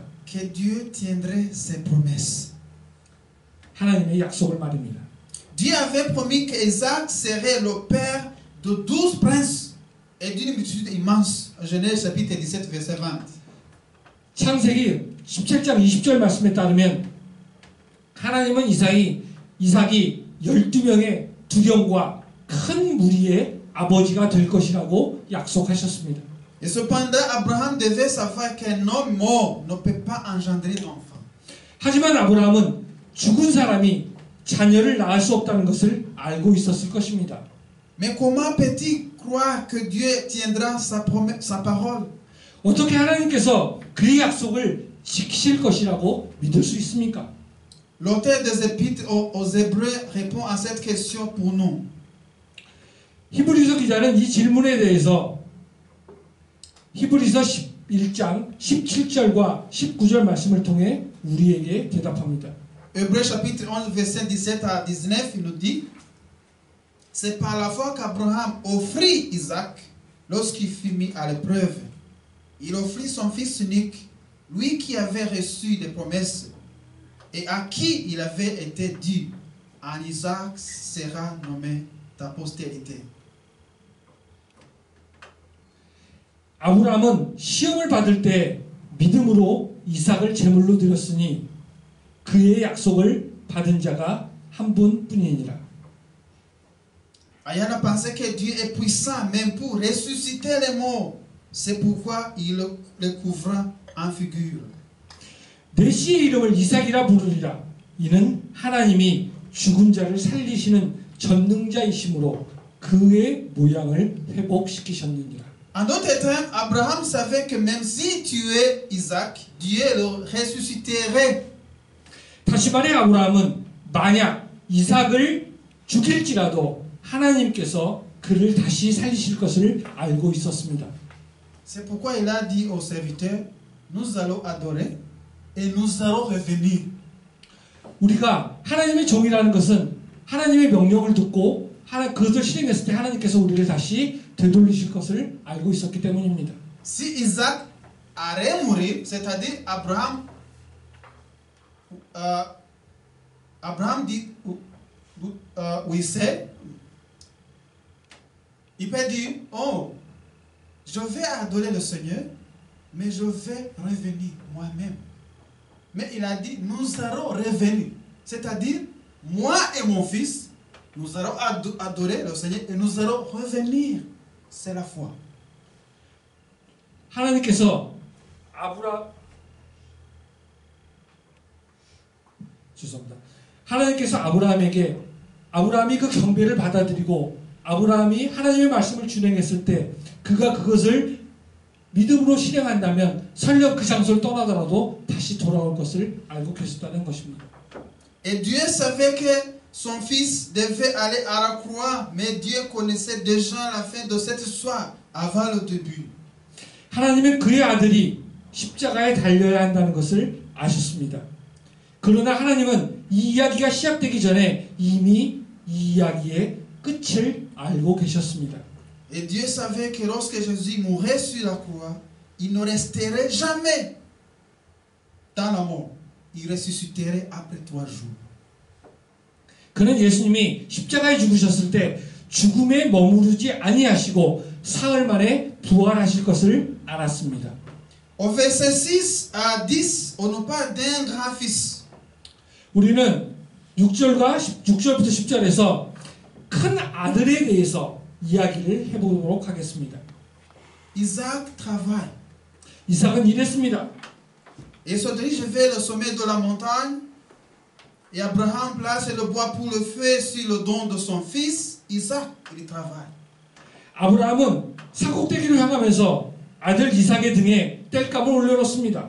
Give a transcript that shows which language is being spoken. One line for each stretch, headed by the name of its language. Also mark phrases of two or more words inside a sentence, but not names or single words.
French: Que Dieu tiendrait ses promesses.
Korean: 하나님의 약속을 말입니다.
French: Dieu avait promis que Isaac serait le père de 12 princes et d'une multitude immense. Genèse chapitre 17 verset 20.
Korean: 창세기 17장 20절 말씀에 따르면 하나님은 이삭이 12명의 두령과 큰 무리의 아버지가 될 것이라고 약속하셨습니다.
French: Et cependant, Abraham devait savoir qu'un homme mort ne peut pas engendrer d'enfant.
Korean: 하지만 아브라함은 죽은 사람이 자녀를 낳을 수 없다는 것을 알고 있었을 것입니다.
French: Mais comment peut-il croire que Dieu tiendra sa parole?
Korean: 어떻게 하나님께서 그의 약속을 지키실 것이라고 믿을 수 있습니까?
French: L'auteur des épîtres aux Hébreux répond à cette question pour nous.
Korean: 히브리서 기자는 이 질문에 대해서 히브리서 11장 17절과 19절 말씀을 통해 우리에게 대답합니다.
French: Hébreux chapitre 11 verset 17 à 19, il nous dit: C'est par la foi qu'Abraham offrit Isaac lorsqu'il fut mis à l'épreuve. Il offrit son fils unique, lui qui avait reçu des promesses et à qui il avait été dit: En Isaac sera nommée ta postérité.
Korean: 아브라함은 시험을 받을 때 믿음으로 이삭을 제물로 드렸으니 그의 약속을 받은 자가 한 분뿐이니라.
French: Ayant pensé que Dieu est puissant même pour ressusciter les morts, c'est pourquoi il le couvra en figure.
Korean: 내 씨의 이름을 이삭이라 부르리라. 이는 하나님이 죽은 자를 살리시는 전능자이심으로 그의 모양을 회복시키셨느니라.
French: En d'autres termes, Abraham savait que même si tuait Isaac, Dieu le ressusciterait.
Korean: 다시 말해 아브라함은 만약 이삭을 죽일지라도 하나님께서 그를 다시 살리실 것을 알고 있었습니다.
French: C'est pourquoi il a dit aux serviteurs: Nous allons adorer et nous allons revenir.
Korean: 우리가 하나님의 종이라는 것은 하나님의 명령을 듣고 그것을 실행했을 때 하나님께서 우리를 다시 되돌리실 것을 알고 있었기 때문입니다.
French: Si Isaac allait mourir, c'est-à-dire Abraham dit, oui c'est, il peut dire: Oh, je vais adorer le Seigneur, mais je vais revenir moi-même. Mais il a dit: Nous allons revenir, c'est-à-dire moi et mon fils, nous allons adorer le Seigneur et nous allons revenir. C'est la foi.
Korean: 하나님께서 아브라함에게 아브라함이 그 경배를 받아들이고 아브라함이 하나님의 말씀을 준행했을 때 그가 그것을 믿음으로 실행한다면 설령 그 장소를 떠나더라도 다시 돌아올 것을 알고 계셨다는 것입니다.
French: Et Dieu savait que son fils devait aller à la croix, mais Dieu connaissait déjà la fin de cette histoire avant le début.
Korean: 하나님은 그의 아들이 십자가에 달려야 한다는 것을 아셨습니다. 그러나 하나님은 이 이야기가 시작되기 전에 이미 이 이야기의 끝을 알고 계셨습니다.
French: Et Dieu savait que lorsque Jésus mourrait sur la croix, il ne resterait jamais dans la mort. Il ressusciterait après 3 jours.
Korean: 그는 예수님이 십자가에 죽으셨을 때 죽음에 머무르지 아니하시고 사흘 만에 부활하실 것을 알았습니다.
French: Au verset 6 à 10, on nous parle d'un grand fils.
Korean: 우리는 6절부터 10절에서 큰 아들에 대해서 이야기를 해보도록 하겠습니다.
French: Isaac travaille.
Korean: 이삭은 일했습니다.
French: Et se dirige vers le sommet de la montagne. Et Abraham place le bois pour le feu sur le don de son fils. Isaac, il travaille.
Korean: 아브라함은 산꼭대기를 향하면서 아들 이삭의 등에 땔감을 올려놓습니다.